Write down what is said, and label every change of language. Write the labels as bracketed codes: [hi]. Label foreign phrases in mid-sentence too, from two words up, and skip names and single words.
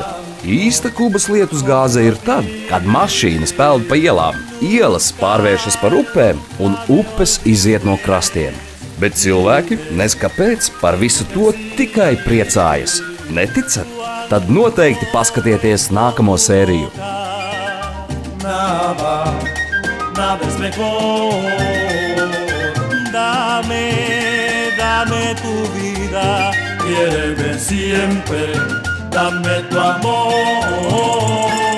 [lv] Īsta Kubas lietusgāze ir tad, kad mašīnas peld pa ielām, ielas pārvēršas par upēm un upes iziet no krastiem. Bet cilvēki nes kāpēc par visu to tikai priecājas. Neticat? Tad noteikti paskatieties nākamo sēriju. [es] Nada es mejor. Dame tu vida, quiéreme siempre, dame tu amor.